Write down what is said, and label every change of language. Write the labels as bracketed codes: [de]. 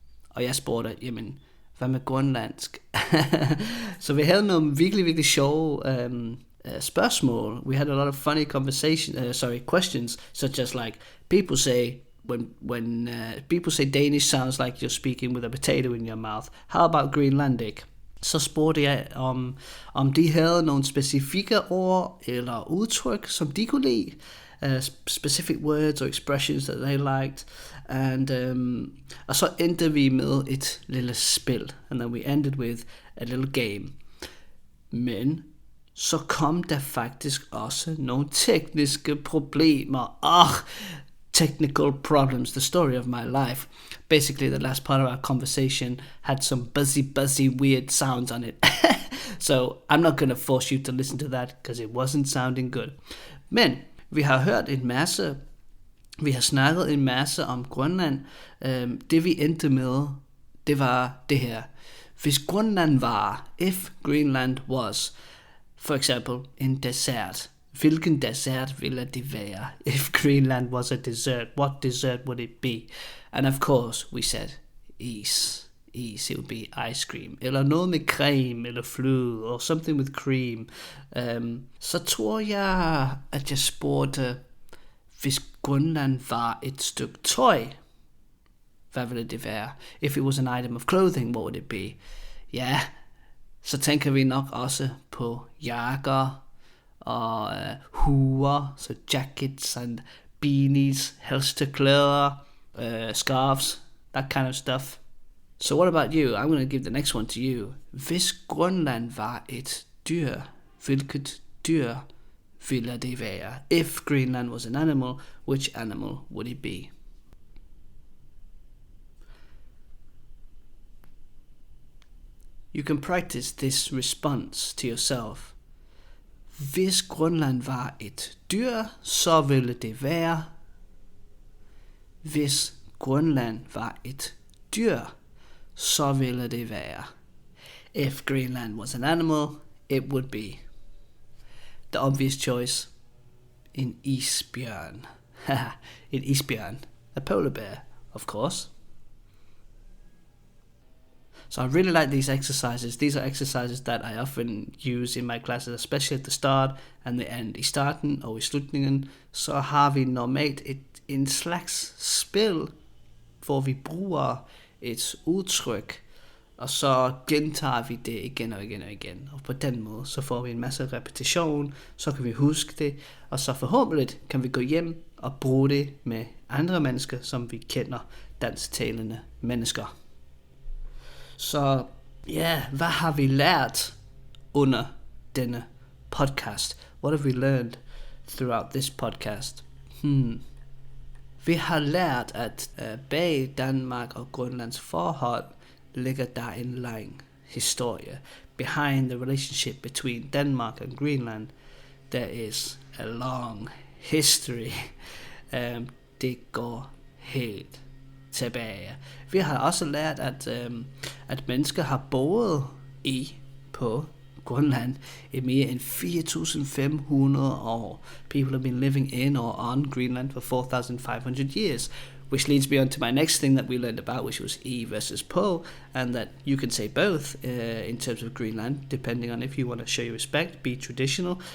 [da] Og jeg spurgte, jamen, hvad med grønlandsk? Så vi havde nogle virkelig, virkelig sjove spørgsmål. [en] We had a lot of funny questions, such as like, people say, when people say Danish sounds like you're speaking with a potato in your mouth. How about Greenlandic? [da] Så spurgte jeg om de havde nogle specifikke ord eller udtryk, som de kunne lide. [en] Specific words or expressions that they liked. [da] And og så endte vi med et lille spil. [en] And then we ended with a little game. [da] Men så kom der faktisk også nogle tekniske problemer. [en] Technical problems, the story of my life. Basically, the last part of our conversation had some buzzy, weird sounds on it. So I'm not going to force you to listen to that, because it wasn't sounding good. [da] Men vi har hørt en masse, vi har snakket en masse om Grønland. Det vi endte med, det var det her. Hvis Grønland var, [en] if Greenland was, [da] For eksempel en dessert. Hvilken dessert ville det være? [en] If Greenland was a dessert, what dessert would it be? And of course, we said is. It would be ice cream. [da] Eller noget med creme, eller fløde, [en] or something with cream. [da] Så tror jeg, at jeg spurgte, hvis Grønland var et stykke tøj, hvad ville det være? [en] If it was an item of clothing, what would it be? [da] Ja, så tænker vi nok også på jakker, og huer, så [en] jackets and beanies, [da] halstørklæder, scarves, [en] that kind of stuff. So what about you? I'm going to give the next one to you. [da] Hvis Grønland var et dyr, hvilket dyr ville det være? [en] If Greenland was an animal, which animal would it be? You can practice this response to yourself. [da] Hvis Grønland var et dyr, så ville det være. Hvis Grønland var et dyr, så ville det være. [en] If Greenland was an animal, it would be. The obvious choice, [da] en isbjørn. En isbjørn. [en] A polar bear, of course. So I really like these exercises. These are exercises that I often use in my classes, especially at the start and the end. [da] I starten og i slutningen, så har vi normalt en slags spil, hvor vi bruger et udtryk, og så gentager vi det igen og igen og igen. Og på den måde, så får vi en masse repetition, så kan vi huske det, og så forhåbentlig kan vi gå hjem og bruge det med andre mennesker, som vi kender, dansktalende mennesker. Så ja, hvad har vi lært under denne podcast? [en] What have we learned throughout this podcast? [da] Vi har lært, at bag Danmark og Grønlands forhold ligger der en lang historie. [en] Behind the relationship between Denmark and Greenland, there is a long history. [da] Det går helt tilbage. Vi har også lært, at mennesker har boet på Grønland i mere end 4,500 år. [en] People have been living in or on Greenland for 4,500 years. Which leads me on to my next thing that we learned about, which was E versus Po, and that you can say both in terms of Greenland, depending on if you want to show your respect, be traditional.